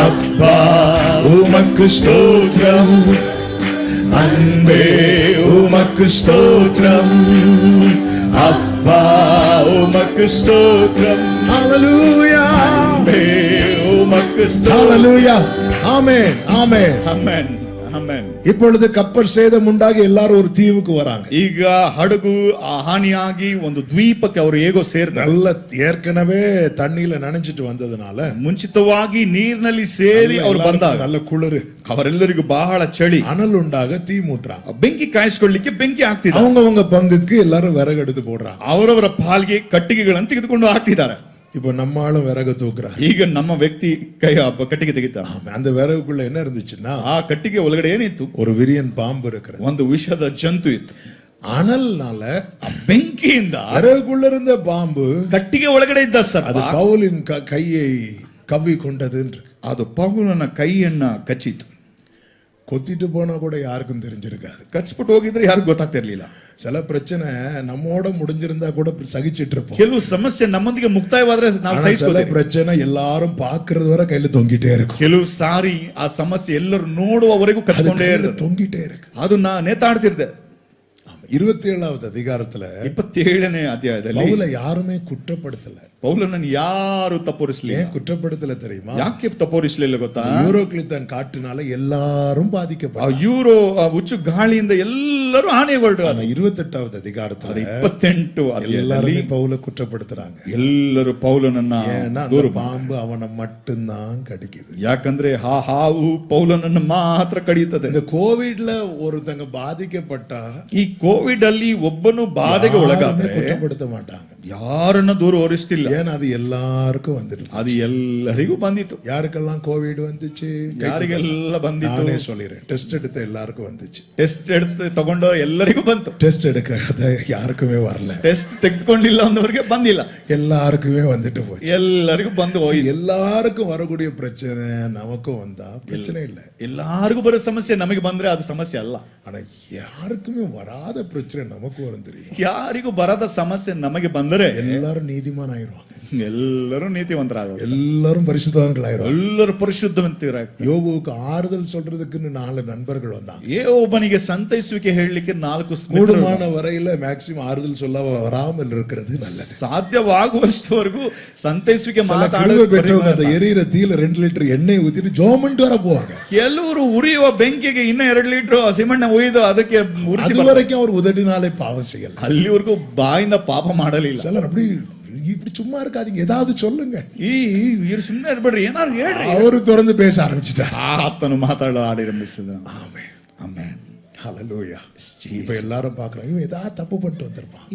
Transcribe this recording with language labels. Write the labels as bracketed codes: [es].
[ta] அப்பா உமக்கு ஸ்தோத்திரம், அன்பே உமக்கு ஸ்தோத்திரம், அப்பா உமக்கு ஸ்தோத்திரம். ஹalleluya அன்பே உமக்கு ஸ்தோத்திரம். ஹalleluya. ஆமென் ஆமென் ஆமென் [kn] ಆಮೆನ್. [ta] இப்பொழுது கப்பல் சேதம் உண்டாகி எல்லாரும் ஒரு தீவுக்கு வராங்க. [kn] ಈಗ ಹಡಗು ಹಾನಿಯಾಗಿ ಒಂದು ದ್ವೀಪಕ್ಕೆ ಅವರು ಹೇಗೋ ಸೇರ್ತಾರೆ. [ta] நல்ல ஏற்கனவே தண்ணியில நனைஞ்சிட்டு வந்ததுனால [kn] ಮುಂಚಿತವಾಗಿ ನೀರಿನಲ್ಲಿ ಸೇರಿ ಅವರು ಬಂದಾಗ [ta] நல்ல குளிர், [kn] ಅವರೆಲ್ಲರಿಗೂ ಬಹಳ ಚಳಿ, [ta] அனல் உண்டாக தீ மூட்டுறாங்க. [kn] ಬೆಂಕಿ ಕಾಯಿಸ್ಕೊಳ್ಳಿಕ್ಕೆ ಬೆಂಕಿ ಆಗ್ತಿದೆ. [ta] அவங்க பங்குக்கு எல்லாரும் விறகு எடுத்து போடுறாங்க. [kn] ಅವರವರ ಪಾಲ್ಗೆ ಕಟ್ಟಿಗೆಗಳನ್ನು ತೆಗೆದುಕೊಂಡು ಹಾಕ್ತಿದ್ದಾರೆ. [ta] இப்ப நம்ம ஆளும் விறகு தூக்குறாங்க. [kn] ಈಗ ನಮ್ಮ ವ್ಯಕ್ತಿ ಕೈ ಕಟ್ಟಿಗೆ ತೆಗಿತಾನೆ. [ta] அந்த விறகுக்குள்ள என்ன இருந்துச்சுன்னா [kn] ಆ ಕಟ್ಟಿಗೆ ಒಳಗಡೆ ಏನಿತ್ತು? [ta] ஒரு விரியன் பாம்பு இருக்கிறது. [kn] ಒಂದು ವಿಷದ ಜಂತು ಇತ್ತು. [ta] அனல்னால [kn] ಬೆಂಕಿಯಿಂದ [ta] விறகுக்குள்ள இருந்த பாம்பு [kn] ಕಟ್ಟಿಗೆ ಒಳಗಡೆ ಇದ್ದ ಸರ್ [ta] அது பவுலின் கையை கவ்வி கொண்டது. [kn] ಅದು ಪೌಲನ ಕೈಯನ್ನ ಕಚ್ಚಿತು. [ta] கொத்திட்டு போனா கூட யாருக்கும் தெரிஞ்சிருக்காது. [kn] ಕಚ್ಬಿಟ್ಟು ಹೋಗಿದ್ರೆ ಯಾರಿಗೂ ಗೊತ್ತಾಗ್ತಿರ್ಲಿಲ್ಲ. [ta] சில பிரச்சனை நம்மோட முடிஞ்சிருந்தா கூட சகிச்சிட்டு இருப்போம். [kn] ಕೆಲವು ಸಮಸ್ಯೆ ನಮ್ಮೊಂದಿಗೆ ಮುಕ್ತಾಯವಾದ್ರೆ ನಾವು [ta] சில [kn] ಸಹಿಸ್ಕೊಳ್ಳೋದು. [ta] பிரச்சனை எல்லாரும் பாக்குறது வரை கையில தொங்கிட்டே இருக்கும். [kn] ಕೆಲವು ಸಾರಿ ಆ ಸಮಸ್ಯೆ ಎಲ್ಲರೂ ನೋಡುವವರೆಗೂ ಕಚ್ಕೊಂಡೇ ಇರ್ತದೆ, [ta] தொங்கிட்டே இருக்கு. [kn] ಅದು ನೇತಾಡ್ತಿರ್ತೆ. [ta] 27வது அதிகாரத்துல [kn] 27ನೇ ಅಧ್ಯಾಯದಲ್ಲಿ [ta] பவுலை யாருமே குற்றப்படுத்தல. [kn] ಪೌಲನನ್ನು ಯಾರು ತಪ್ಪೋರಿಸಲಿಲ್ಲ. [ta] ஏன் குற்றப்படுத்தல தெரியுமா? [kn] ಯಾಕೆ ತಪ್ಪೋರಿಸಲಿಲ್ಲ ಗೊತ್ತಾ? [ta] யூரோக்ளித்தான் காற்றுனால எல்லாரும் [kn] ಆ [ta] பாதிக்கப்பட்டாங்க. [kn] ಯೂರೋ ಆ ಹುಚ್ಚು ಗಾಳಿಯಿಂದ ಎಲ್ಲರೂ ಹಾನಿಗೊಳ್ಳು. [ta] 28வது அதிகாரத்துல [kn] 28 ಅಧ್ಯಾಯದಲ್ಲಿ [ta] எல்லாருமே பவுலை குற்றப்படுத்துறாங்க. [kn] ಎಲ್ಲರೂ ಪೌಲನನ್ನ [ta] ஏன்னா அந்த பாம்பு அவனை மட்டும்தான் கடிக்குது. [kn] ಯಾಕಂದ್ರೆ ಆ ಹಾವು ಪೌಲನನ್ನು ಮಾತ್ರ ಕಡಿಯುತ್ತದೆ. [ta] இந்த கோவிட்ல ஒருத்தங்க பாதிக்கப்பட்டா [kn] ಈ ಕೋವಿಡ್ ಅಲ್ಲಿ ಒಬ್ಬನು ಬಾಧೆಗೆ ಒಳಗಾದ್ರೆ [ta] குற்றப்படுத்த மாட்டாங்க. [kn] ಯಾರನ್ನ ದೂರ ಹೊರಿಸ್ತಿಲ್ಲ. [ta] ஏன்னா அது எல்லாருக்கும் வந்துட்டு. [kn] ಅದು ಎಲ್ಲರಿಗೂ ಬಂದಿತ್ತು. [ta] யாருக்கெல்லாம் கோவிட் வந்துச்சு? [kn] ಯಾರಿಗೆಲ್ಲ ಬಂದಿತ್ತು? [ta] நானே சொல்லிறேன். டெஸ்ட் எடுத்த எல்லாருக்கும் வந்துச்சு. [kn] ಟೆಸ್ಟ್ எடுத்து ತಗೊಂಡು ಎಲ್ಲರಿಗೂ ಬಂತು. [ta] டெஸ்ட் எடுக்காத யாருக்குமே வரல. [kn] ಟೆಸ್ಟ್ ತೆಗೆದುಕೊಂಡಿಲ್ಲ ಅಂದವರಿಗೆ ಬಂದಿಲ್ಲ. [ta] எல்லாருக்குமே வந்துட்டு போச்சு. [kn] ಎಲ್ಲರಿಗೂ ಬಂದು ಹೋಗಿ. [ta] எல்லாருக்கும் வரக்கூடிய பிரச்சனை நமக்கும் வந்தா பிரச்சனை இல்லை. [kn] ಎಲ್ಲರಿಗೂ ಬರೋ ಸಮಸ್ಯೆ ನಮಗೆ ಬಂದ್ರೆ ಅದು ಸಮಸ್ಯೆ ಅಲ್ಲ. [ta] ஆனா யாருக்குமே வராத பிரச்சனை நமக்கு வரும் தெரியும். [kn] ಯಾರಿಗೂ ಬರದ ಸಮಸ್ಯೆ ನಮಗೆ ಬಂದರೆ [ta] எல்லாரும் நீதிமான் ஆயிருவாங்க. [kn] ಎಲ್ಲರೂ ನೀತಿವಂತರಾಗ, [ta] எல்லாரும் பரிசுத்தவான்கள் ஆயிருவாங்க. [kn] ಎಲ್ಲರೂ ಪರಿಶುದ್ಧವಂತರಾಗ. [ta] யோபுவுக்கு ஆறுதல் சொல்றதுக்குன்னு 4 நண்பர்கள் வந்தாங்க. [kn] ಯೋಬನಿಗೆ ಸಂತೈಸುವಿಕೆ ಹೇಳಲಿಕ್ಕೆ 4 [ta] கூடுமான வரையில மேக்சிமம் ஆறுதல் சொல்ல வராமல் இருக்கிறது நல்லது. [kn] ಸಾಧ್ಯವಾಗುವಷ್ಟವರೆಗೂ ಸಂತೈಸುವಿಕೆ [ta] கிருபை பெற்றவங்க அந்த எரியிற தீல 2 லிட்டர் எண்ணெய் ஊத்திட்டு ஜோமன்ட்டு வர போவாங்க. [kn] ಕೆಲವರು ಉರಿಯುವ ಬೆಂಕಿಗೆ ಇನ್ನ 2 ಲೀಟರ್ ಸಿಮೆಂಟ್ ಒಯ್ದು ಅದಕ್ಕೆ ಉರಿಸಿ [ta] அது வரைக்கும் அவர் உதடினாலே பாவம் செய்யல. [kn] ಅಲ್ಲಿವರೆಗೂ ಬಾಯಿಂದ ಪಾಪ ಮಾಡಲಿಲ್ಲ. [ta] சிலர் அப்படி இப்படி சும்மா இருக்காதீங்க, ஏதாவது சொல்லுங்க. [kn] ಇವ್ರು ಸುಮ್ಮನೆ ಇರ್ಬೇಡ್ರಿ, ಏನಾದ್ರು ಹೇಳ್ರಿ. [ta] அவரு தொடர்ந்து பேச ஆரம்பிச்சிட்டார். [kn] ಆತನು ಮಾತಾಡಲು ಆರಂಭಿಸಿದ. [ta] ஆமென் [kn] ಆಮೆನ್. ஹalleluya. [ta] இப்ப எல்லாரும் பார்க்கறாங்க இவன் ஏதாவது தப்பு பண்ணிட்டு வந்திருப்பான்.